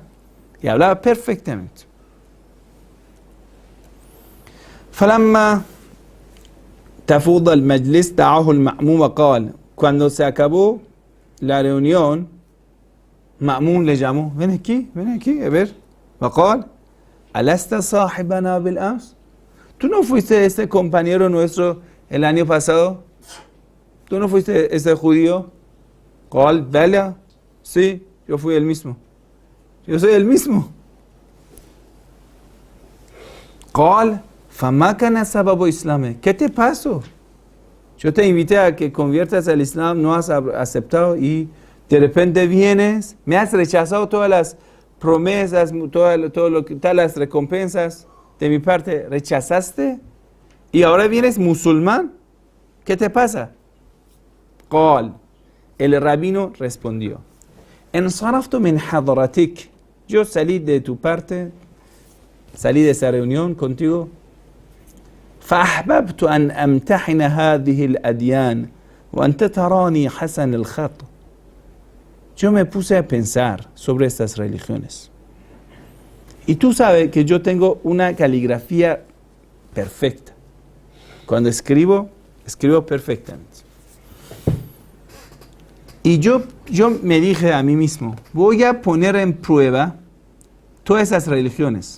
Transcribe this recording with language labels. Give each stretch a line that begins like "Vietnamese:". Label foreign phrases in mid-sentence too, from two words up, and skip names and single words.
Spanish: Y hablaba perfectamente.
Arabic: فلما تفوض المجلس دعاه المأمون وقال.
Spanish: Cuando se acabó la reunión, Ma'mun le llamó, ven aquí, a ver.
Arabic: وقال ألست صاحبنا بالأمس.
Spanish: ¿Tú no fuiste este compañero nuestro el año pasado? ¿Tú no fuiste este judío?
Arabic: قال بلى.
Spanish: Sí, yo fui el mismo. Yo soy el mismo.
Arabic: قال فما كان سبب إسلامك.
Spanish: ¿Qué te pasó? Yo te invité a que conviertas al Islam, no has aceptado y de repente vienes, me has rechazado todas las promesas, todo lo que, todas las recompensas de mi parte, rechazaste y ahora vienes musulmán. ¿Qué te pasa? قال, el rabino respondió,
Arabic: انصرفت من حضرتك.
Spanish: Yo salí de tu parte, salí de esa reunión contigo.
Arabic: فأحببت أن أمتحن هذه الأديان وأنت تراني حسن الخط.
Spanish: Yo me puse a pensar sobre estas religiones. Y tú sabes que yo tengo una caligrafía perfecta. Cuando escribo perfectamente. Y yo me dije a mí mismo, voy a poner en prueba todas esas religiones.